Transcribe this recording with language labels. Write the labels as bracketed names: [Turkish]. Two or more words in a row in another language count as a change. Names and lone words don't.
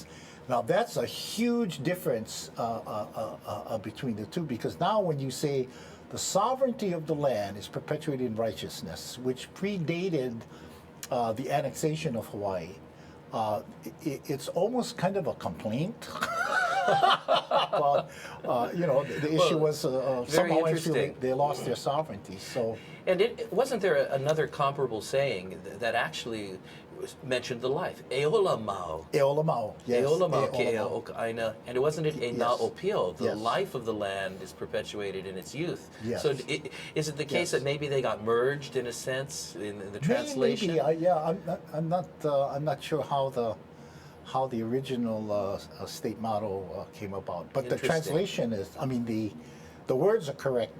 [English] Now that's a huge difference between the two, because now when you say the sovereignty of the land is perpetuated in righteousness, which predated the annexation of Hawaii, it's almost kind of a complaint. But the issue was some Hawaiians feel they lost their sovereignty. So, and wasn't there another comparable saying that actually mentioned the life? [Hawaiian] Eola mau. Eola mau. Yes. Eola mau keia o ka aina. [English] And wasn't it [Hawaiian] e na o pio? [English] The Yes. life of the land is perpetuated in its youth. Yes. So is it the case that maybe they got merged in a sense in the translation? Maybe. I'm not sure how the original state motto came about. But the translation is, the words are correct.